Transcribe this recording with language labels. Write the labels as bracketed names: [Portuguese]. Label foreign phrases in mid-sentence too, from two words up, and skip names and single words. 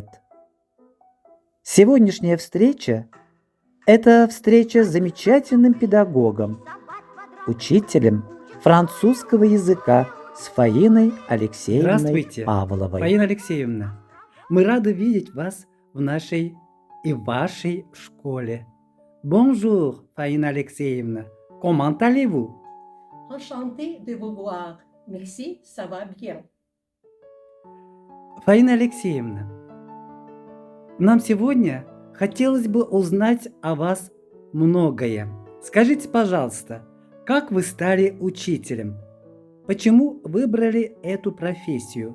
[Russian] Сегодняшняя встреча – это встреча с замечательным педагогом, учителем французского языка с Фаиной Алексеевной Здравствуйте, Павловой. Фаина Алексеевна. Мы рады видеть вас в нашей и вашей школе. [French] Bonjour, Фаина Алексеевна. Comment allez-vous? Enchantée de vous voir. Merci, ça va bien. [Russian] Фаина Алексеевна, нам сегодня хотелось бы узнать о вас многое. Скажите, пожалуйста, как вы стали учителем? Почему выбрали эту профессию?